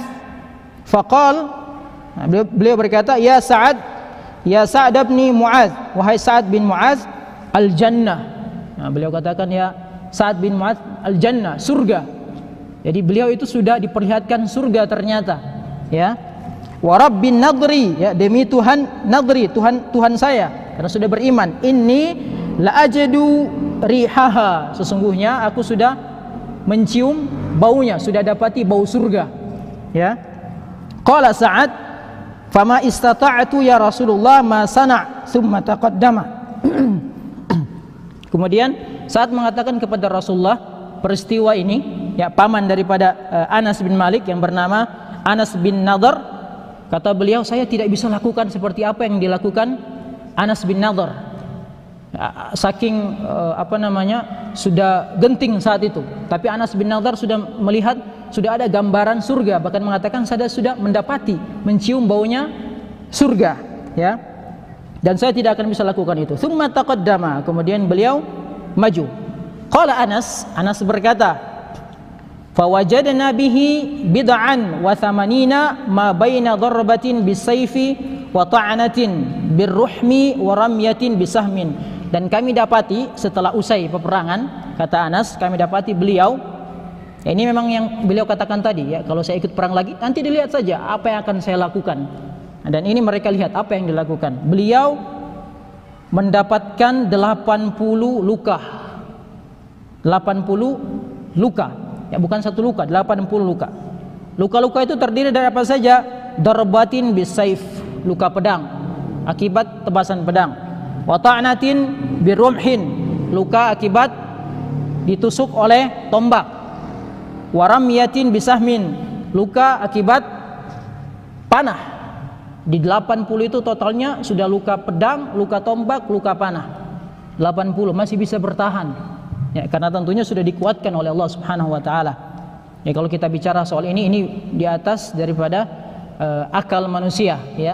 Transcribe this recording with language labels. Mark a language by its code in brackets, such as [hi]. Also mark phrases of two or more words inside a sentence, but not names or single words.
[id] Faqal, beliau berkata, ya Sa'ad bin Mu'adz, wahai Sa'ad bin Mu'adz, al-jannah. Nah, beliau katakan, ya Sa'ad bin Mu'adz, al-jannah, surga. Jadi beliau itu sudah diperlihatkan surga ternyata. [ar] Ya, ورب النضر, ya, [id] demi Tuhan nadri, Tuhan saya, karena sudah beriman. [ar] إني لأجد ريحها, [id] sesungguhnya aku sudah mencium baunya, sudah dapati bau surga. [ar] Ya, قال سعد فما استطعت يا رسول الله ما صنع ثم تقدم. [id] Kemudian saat mengatakan kepada Rasulullah peristiwa ini, ya, paman daripada Anas bin Malik yang bernama Anas bin Nadhr, kata beliau, saya tidak bisa lakukan seperti apa yang dilakukan Anas bin Nadhr. Saking sudah genting saat itu. Tapi Anas bin Nadhr sudah melihat, sudah ada gambaran surga, bahkan mengatakan saya sudah mendapati, mencium baunya surga. Ya, dan saya tidak akan bisa lakukan itu. [ar] ثم تقدم, [id] kemudian beliau maju. Qala Anas berkata, [ar] فوجدنا به بضعا وثمانين ما بين ضربة بالسيف وطعنة بالرمح ورمية بسهم. [id] Dan kami dapati setelah usai peperangan, kata Anas, kami dapati beliau, ya, ini memang yang beliau katakan tadi, ya, kalau saya ikut perang lagi nanti dilihat saja apa yang akan saya lakukan. Dan ini mereka lihat apa yang dilakukan. Beliau mendapatkan 80 luka. 80 luka. Ya, bukan satu luka, 80 luka. Luka-luka itu terdiri dari apa saja? [ar] ضربة بالسيف, [id] luka pedang akibat tebasan pedang. [ar] وطعنة برمح, [id] luka akibat ditusuk oleh tombak. [ar] ورمية بسهم, [id] luka akibat panah. Di 80 itu totalnya sudah luka pedang, luka tombak, luka panah. 80 masih bisa bertahan. Ya, karena tentunya sudah dikuatkan oleh Allah [ar] سبحانه وتعالى. [id] Ya, kalau kita bicara soal ini di atas daripada akal manusia, ya.